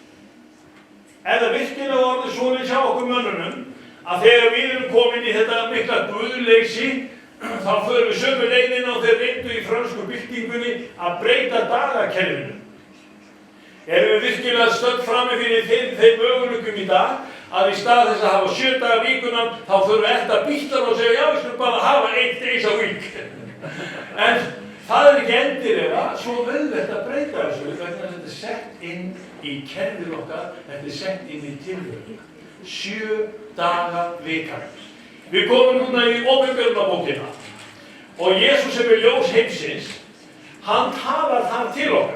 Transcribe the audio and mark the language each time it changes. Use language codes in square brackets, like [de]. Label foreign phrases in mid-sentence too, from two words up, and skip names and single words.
[is] Það virkilega orðið svoleiðis hjá okkur mönnunum að þegar við erum komin í þetta mikla guðleysi þá förum við sömu leiðina og þeir reyndu í frönsku byltingunni að breyta dagakerfinu. Við virkilega stödd frammi fyrir þeim möguleikum í dag að í stað þess að hafa 7 daga vikuna þá förum við eftir bílar og segja já, við skulum bara hafa [en] 8 days a week. [is] En það ekki endilega svo auðvelt að breyta þessu vegna þess að þetta sett inn í kerfið okkar, þetta sett inn í tilveru. 7 daga vikan. Við komum núna í Opinberunarbókina og Jesús sem ljós heimsins, hann talar þar til okkar.